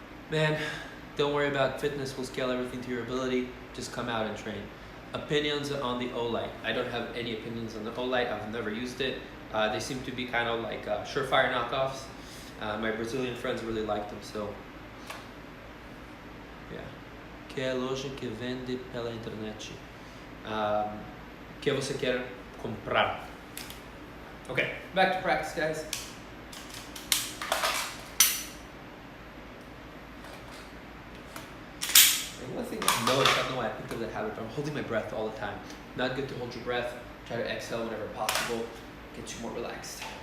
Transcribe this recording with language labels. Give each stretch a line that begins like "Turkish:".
English: Man, don't worry about fitness, we'll scale everything to your ability, just come out and train. Opinions on the Olight. I don't have any opinions on the Olight, I've never used it. They seem to be kind of like Surefire knockoffs. My Brazilian friends really like them, so yeah.
Portuguese: Que é a loja que vende pela internet? Que você quer comprar?
English: Okay, back to practice, guys. And one thing I noticed, I don't know why I picked up habit, but I'm holding my breath all the time. Not good to hold your breath. Try to exhale whenever possible. Get you more relaxed.